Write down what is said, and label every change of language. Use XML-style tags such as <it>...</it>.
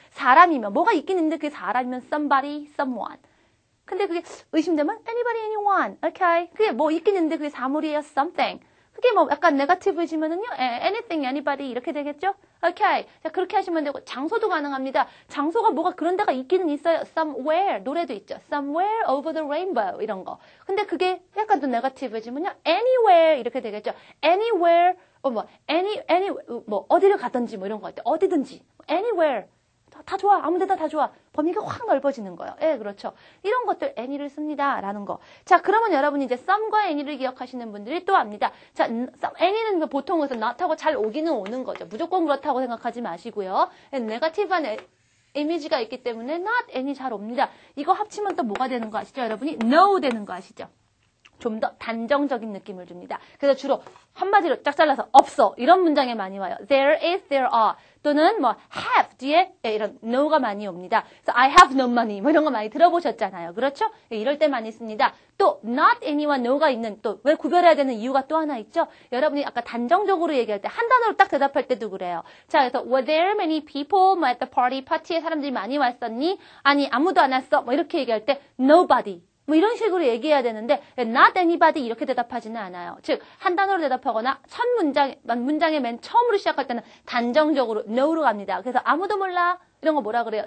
<ko>사람이면 뭐가 있긴 있는데 그게 사람이면 somebody, someone. 근데 그게 의심되면 anybody, anyone. 오케이. 그게 뭐 있긴 있는데 그게 사물이에요.</ko> <en>something.</en> <ko>그게 뭐 약간 네거티브지만은요. anything, anybody 이렇게 되겠죠? 오케이. 자, 그렇게 하시면 되고 장소도 가능합니다. 장소가 뭐가 그런 데가 있기는 있어요. somewhere. 노래도 있죠.</ko> <en>somewhere over the rainbow</en> <ko>이런 거. 근데 그게 약간 또 네거티브지만요. anywhere 이렇게 되겠죠. anywhere 뭐 어디를 가든지 뭐 이런 거 같아요. 어디든지. anywhere. 다 좋아. 아무 데나 다 좋아. 범위가 확 넓어지는 거예요. 예, 그렇죠. 이런 것들 any를 씁니다. 라는 거. 자, 그러면 여러분이 이제 some과 any를 기억하시는 분들이 또 압니다. 자, any는 보통 그래서 not하고 잘 오기는 오는 거죠. 무조건 그렇다고 생각하지 마시고요. 네거티브한 이미지가 있기 때문에 not any 잘 옵니다. 이거 합치면 또 뭐가 되는 거 아시죠? 여러분이 no 되는 거 아시죠? 좀 더 단정적인 느낌을 줍니다. 그래서 주로 한마디로 쫙 잘라서 없어 이런 문장에 많이 와요.</ko> <en>There is, there are</en> <ko>또는 뭐 have 뒤에 이런 no가 많이 옵니다. 그래서</ko> <en>I have no money</en> <ko>뭐 이런 거 많이 들어보셨잖아요. 그렇죠? 이럴 때 많이 씁니다. 또 not any와 no가 있는 또 왜 구별해야 되는 이유가 또 하나 있죠? 여러분이 아까 단정적으로 얘기할 때 한 단어로 딱 대답할 때도 그래요. 자, 그래서</ko> <en>were there many people at the party?</en> <ko>파티에 사람들이 많이 왔었니? 아니 아무도 안 왔어. 뭐 이렇게 얘기할 때 nobody 뭐 이런 식으로 얘기해야 되는데</ko> <en>not anybody</en> <ko>이렇게 대답하지는 않아요. 즉 한 단어로 대답하거나 첫 문장의 맨 처음으로 시작할 때는 단정적으로 no로 갑니다. 그래서 아무도 몰라 이런 거 뭐라 그래요?</ko>